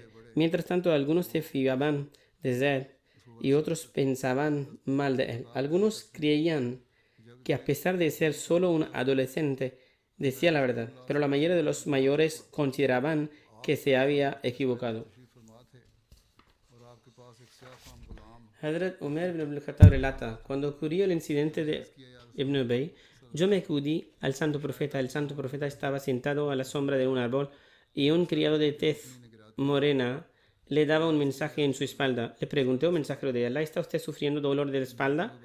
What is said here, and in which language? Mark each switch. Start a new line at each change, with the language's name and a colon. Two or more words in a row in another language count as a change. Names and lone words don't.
Spanish: Mientras tanto, algunos se fiaban de Zayd y otros pensaban mal de él. Algunos creían que a pesar de ser solo un adolescente, decía la verdad, pero la mayoría de los mayores consideraban que se había equivocado. Hazrat Umar ibn al-Khattab relata: cuando ocurrió el incidente de Ibn Ubay, yo me acudí al santo profeta. El santo profeta estaba sentado a la sombra de un árbol y un criado de tez morena le daba un mensaje en su espalda. Le pregunté: oh mensajero de Allah, ¿está usted sufriendo dolor de la espalda?